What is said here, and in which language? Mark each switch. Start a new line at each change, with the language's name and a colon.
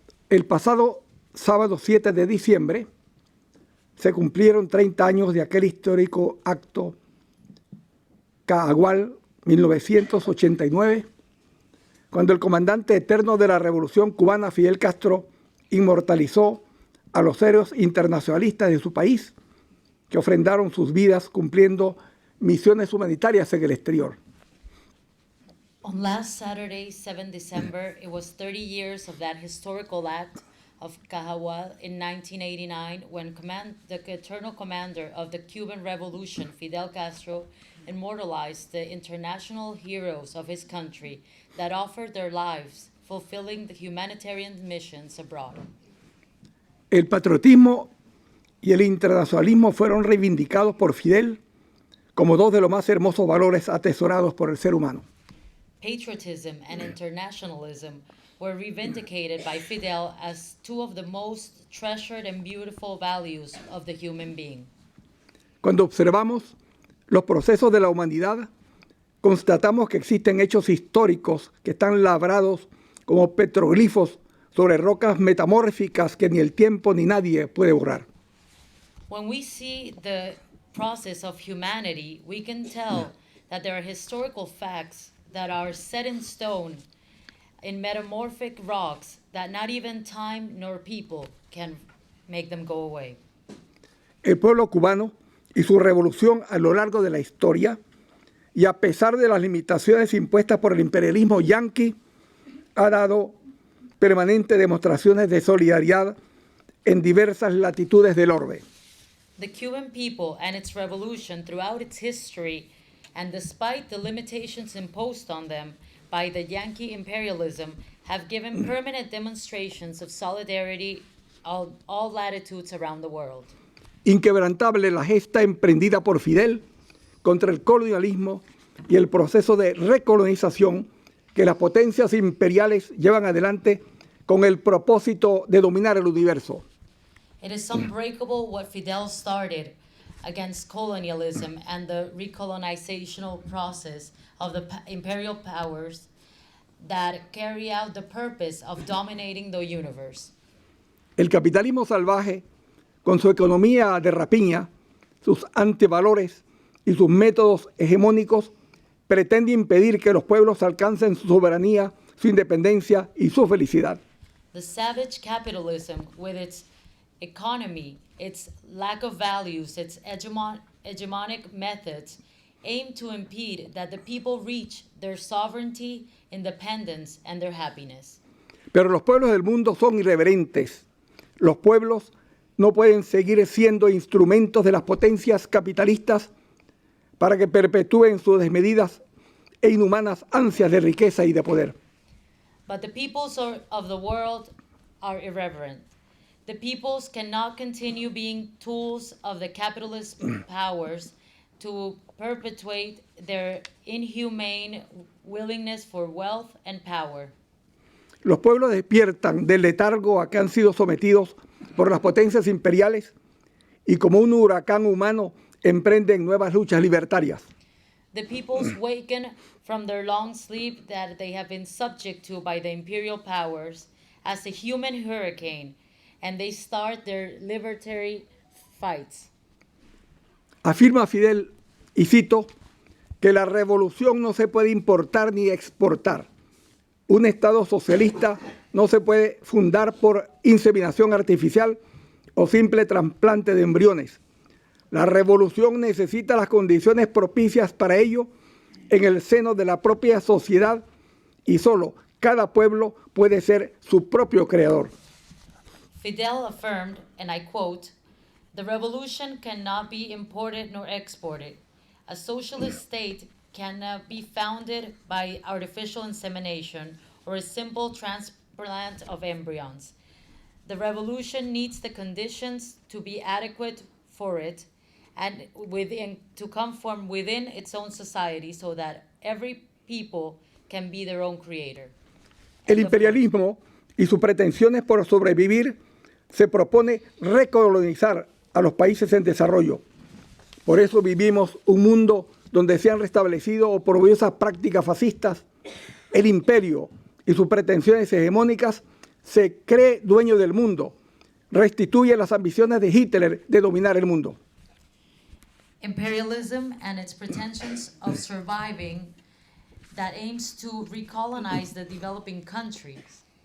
Spanish: El pasado sábado 7 de diciembre se cumplieron 30 años de aquel histórico acto Cagual 1989, cuando el comandante eterno de la Revolución Cubana, Fidel Castro, inmortalizó a los héroes internacionalistas de su país que ofrendaron sus vidas cumpliendo misiones humanitarias en el exterior.
English: On last Saturday, 7 December, it was 30 years of that historical act of Cajahual in 1989 when the eternal commander of the Cuban Revolution, Fidel Castro, immortalized the international heroes of his country that offered their lives, fulfilling the humanitarian missions abroad.
Spanish: El patriotismo y el internacionalismo fueron reivindicados por Fidel como dos de los más hermosos valores atesorados por el ser humano.
English: Patriotism and internationalism were reivindicated by Fidel as two of the most treasured and beautiful values of the human being.
Spanish: Cuando observamos los procesos de la humanidad, constatamos que existen hechos históricos que están labrados como petroglifos sobre rocas metamórficas que ni el tiempo ni nadie puede borrar.
English: When we see the process of humanity, we can tell that there are historical facts that are set in stone in metamorphic rocks that not even time nor people can make them go away.
Spanish: El pueblo cubano y su revolución a lo largo de la historia, y a pesar de las limitaciones impuestas por el imperialismo yanqui, ha dado permanentes demostraciones de solidaridad en diversas latitudes del orbe.
English: The Cuban people and its revolution throughout its history, and despite the limitations imposed on them by the Yankee imperialism, have given permanent demonstrations of solidarity on all latitudes around the world.
Spanish: Inquebrantable la gesta emprendida por Fidel contra el colonialismo y el proceso de recolonización que las potencias imperiales llevan adelante con el propósito de dominar el universo.
English: It is unbreakable what Fidel started against colonialism and the recolonizational process of the imperial powers that carry out the purpose of dominating the universe.
Spanish: El capitalismo salvaje, con su economía de rapiña, sus antivalores y sus métodos hegemónicos, pretende impedir que los pueblos alcancen su soberanía, su independencia y su felicidad.
English: The savage capitalism, with its economy, its lack of values, its hegemonic methods, aim to impede that the people reach their sovereignty, independence, and their happiness.
Spanish: Pero los pueblos del mundo son irreverentes. Los pueblos no pueden seguir siendo instrumentos de las potencias capitalistas para que perpetúen sus desmedidas e inhumanas ansias de riqueza y de poder.
English: But the peoples of the world are irreverent. The peoples cannot continue being tools of the capitalist powers to perpetuate their inhumane willingness for wealth and power.
Spanish: Los pueblos despiertan del letargo a que han sido sometidos por las potencias imperiales y como un huracán humano emprenden nuevas luchas libertarias.
English: The peoples waken from their long sleep that they have been subject to by the imperial powers as a human hurricane, and they start their libertary fights.
Spanish: Afirma Fidel, y cito, que la revolución no se puede importar ni exportar. Un Estado socialista no se puede fundar por inseminación artificial o simple trasplante de embriones. La revolución necesita las condiciones propicias para ello en el seno de la propia sociedad y solo cada pueblo puede ser su propio creador.
English: Fidel affirmed, and I quote, "The revolution cannot be imported nor exported. A socialist state cannot be founded by artificial insemination or a simple transplant of embryons. The revolution needs the conditions to be adequate for it and to come from within its own society so that every people can be their own creator."
Spanish: El imperialismo y sus pretensiones por sobrevivir se propone recolonizar a los países en desarrollo. Por eso vivimos un mundo donde se han restablecido oprobiosas prácticas fascistas. El imperio y sus pretensiones hegemónicas se cree dueño del mundo, restituye las ambiciones de Hitler de dominar el mundo.
English: Imperialism and its pretensions of surviving that aims to recolonize the developing countries.